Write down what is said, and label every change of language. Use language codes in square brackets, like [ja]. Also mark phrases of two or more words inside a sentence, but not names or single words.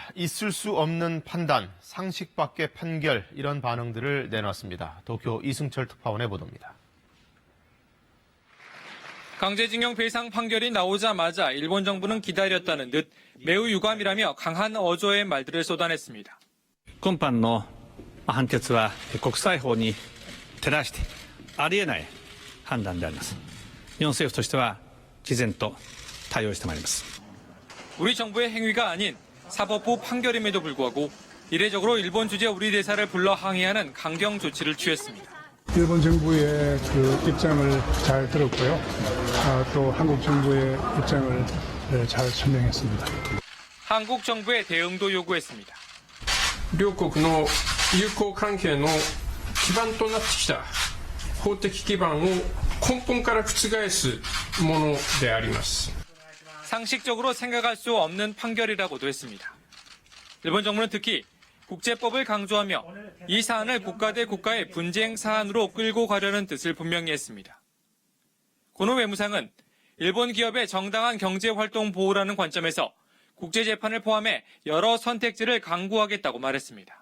[ko] 있을 수 없는 판단, 상식 밖의 판결, 이런 반응들을 내놨습니다. 도쿄 이승철 특파원의 보도입니다. 강제징용 배상 판결이 나오자마자 일본 정부는 기다렸다는 듯 매우 유감이라며 강한 어조의 말들을 쏟아냈습니다. [ja] 今般の判決は国際法に照らしてありえない判断であります。日本政府としては毅然と対応してまいります。 [ko] 우리 정부의 행위가 아닌 사법부 판결임에도 불구하고 이례적으로 일본 주재 우리 대사를 불러 항의하는 강경 조치를 취했습니다. 일본 정부의 그 입장을 잘 들었고요. 또 한국 정부의 입장을 잘 설명했습니다. 한국 정부의 대응도 요구했습니다. [ja] 両国の友好関係の基盤となってきた法的基盤を根本から覆すものであります。 [ko] 상식적으로 생각할 수 없는 판결이라고도 했습니다. 일본 정부는 특히 국제법을 강조하며 이 사안을 국가 대 국가의 분쟁 사안으로 끌고 가려는 뜻을 분명히 했습니다. 고노 외무상은 일본 기업의 정당한 경제활동 보호라는 관점에서 국제재판을 포함해 여러 선택지를 강구하겠다고 말했습니다.